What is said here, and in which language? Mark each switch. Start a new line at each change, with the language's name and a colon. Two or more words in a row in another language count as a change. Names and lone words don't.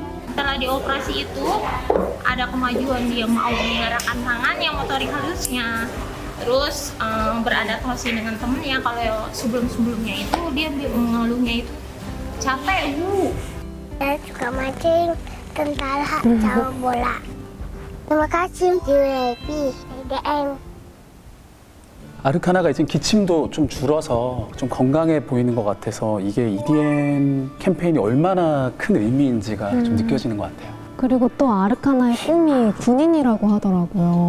Indonesian: Setelah dioperasi itu ada kemajuan, dia mau menggerakkan tangannya, motorik halusnya, terus beradaptasi dengan temennya. Kalau sebelumnya itu dia mengeluhnya itu capek, Saya suka mancing, tentara sama bola. Terima kasih JYP EDM.
Korean: 아르카나가 이제 기침도 좀 줄어서 좀 건강해 보이는 것 같아서 이게 EDM 캠페인이 얼마나 큰 의미인지가 좀 느껴지는 것 같아요. 그리고 또 아르카나의 꿈이 군인이라고 하더라고요.